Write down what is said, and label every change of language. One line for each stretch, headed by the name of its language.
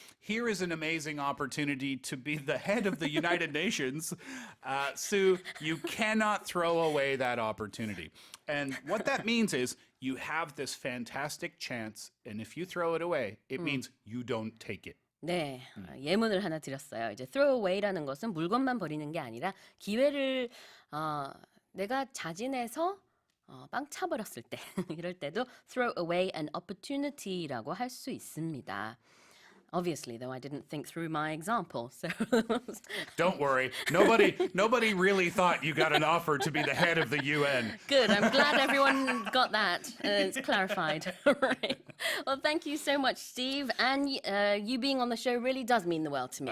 English: Here is an amazing opportunity to be the head of the United Nations. Sue, you cannot throw away that opportunity. And what that means is you have this fantastic chance, and if you throw it away, it means you don't take it.
Korean: 네, 예문을 하나 드렸어요. 이제 throw away라는 것은 물건만 버리는 게 아니라 기회를 내가 자진해서 빵 차버렸을 때 이럴 때도
English: throw away an opportunity
Korean: 라고 할 수 있습니다.
English: Obviously, though, I didn't think through my example, so Don't worry. Nobody really thought you got an offer to be the head of the UN. good. I'm glad everyone got that. It's clarified. All right. Well, thank you so much, Steve. And you being on the show really does mean the world to me.